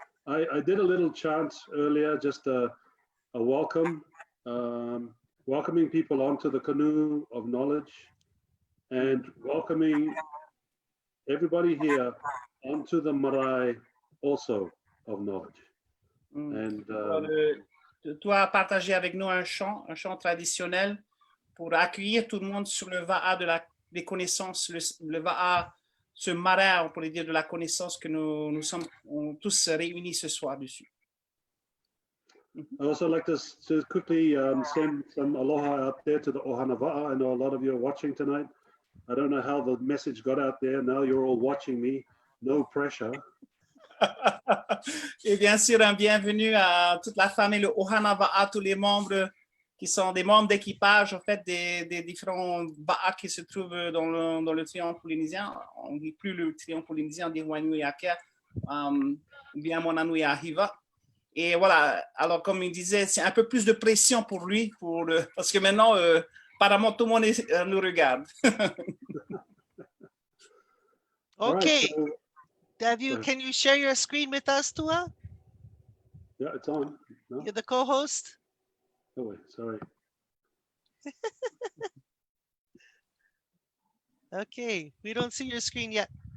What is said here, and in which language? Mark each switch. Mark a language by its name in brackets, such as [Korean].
[English] I did a little chant earlier, just a welcome, welcoming people onto the canoe of knowledge, and welcoming everybody here onto the marae also of knowledge. And [French] tu as partagé avec nous un chant traditionnel pour accueillir tout le monde sur le va'a des connaissances, le va'a, ce marais, on pourrait dire, de la connaissance que nous sommes tous réunis ce soir dessus. [English] I also like to quickly send some aloha out there to the Ohana Va'a. I know a lot of you are watching tonight. I don't know how the message got out there. Now you're all watching me. No pressure. [French] Et bien sûr, un bienvenue à toute la famille, le Ohana Va'a, tous les membres qui sont des membres d'équipage, en fait, des différents va'a qui se trouvent dans le triangle polynésien. On ne dit plus le triangle polynésien, on dit inuiākea, bien Mānoa. Et voilà, alors comme il disait, c'est un peu plus de pression pour lui, parce que maintenant, apparemment, tout le monde nous regarde. [English] Okay. Right, Can you share your screen with us, Tua? yeah, it's on. No? You're the co-host. Oh, wait, sorry. Okay, we don't see your screen yet.